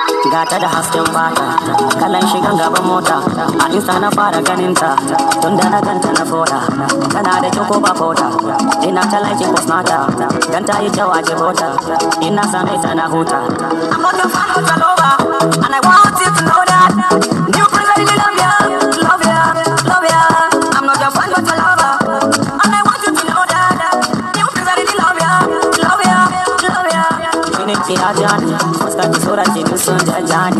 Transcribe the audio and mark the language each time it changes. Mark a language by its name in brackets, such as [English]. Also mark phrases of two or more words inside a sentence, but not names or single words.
[Hausa] Gata da hasken fata, kalan shigan gaban mota. A Insta na fara ganin ta, tun da na ganta na foda. Tana da kyau ko ba foda, ina ta [English] like post [Hausa] nata. Dan ta yi kyau a jibota, ina same ta na huta. [English] I'm not your fan, but I love her, and I want you to know that. New friends, I really love ya, love ya, love ya. I'm not your fan, but I love her, and I want you to know that. New friends, I really love ya, love ya, love ya. [Hausa] Ki ne ki ajani, fuskar ki, sura ki, duk sun jajani.